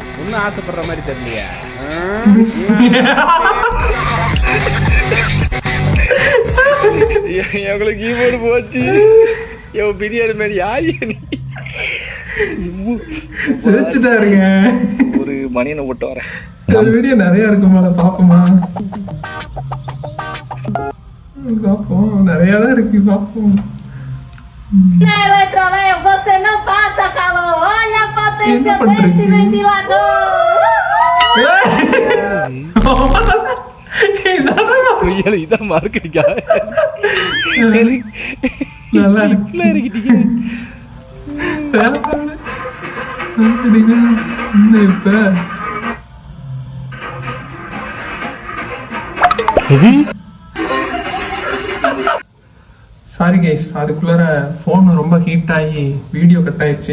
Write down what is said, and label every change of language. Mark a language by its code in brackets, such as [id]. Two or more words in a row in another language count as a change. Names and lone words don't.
[ta] ஒன்னும் ஆசைப்படுற மாதிரி தெரியலையா? எங்களுக்கு கீபோர்டு போச்சு. பிரியாணி மாதிரி யாரு சிரிச்சுட்டாருங்க. ஒரு மணியனை போட்டு வரேன். வீடியோ நிறைய இருக்குமா, பாப்போமா? பாப்போம், நிறைய தான் இருக்கு, பாப்போம். [pt] Você não passa calor, olha a potência desse ventilador. [ta] இதான் மார்க்கெட்டிங்கா? நல்லா இருக்கு. இப்ப [en] sorry guys, [ta] அதுக்குள்ளார ஃபோன் ரொம்ப ஹீட் ஆகி [en] video cut [ta] ஆயிடுச்சு.